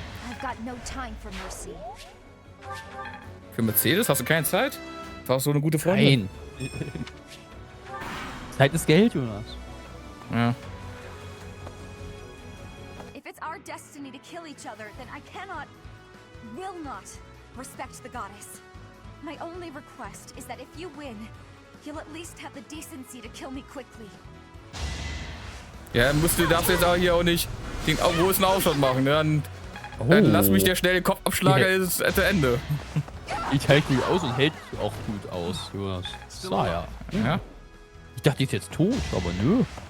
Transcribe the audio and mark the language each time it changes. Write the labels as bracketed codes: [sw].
[en] I've got no time for mercy. [de] Für Mercedes hast du keine Zeit? War auch so eine gute Freundin. Nein. Zeit ist Geld, Jonas. Ja. [en] If it's our destiny to kill each other, then I cannot, will not respect the goddess. My only request is that if you win, you'll at least have the decency to kill me quickly. [de] Ja, darfst jetzt auch hier auch nicht den großen Aufschlag machen. Ne? Dann lass mich der schnell den Kopf abschlagen, ist es zu Ende. Ich halte mich aus und hält auch gut aus, Jonas. So, ja. Ja. Ich dachte, die ist jetzt tot, aber nö.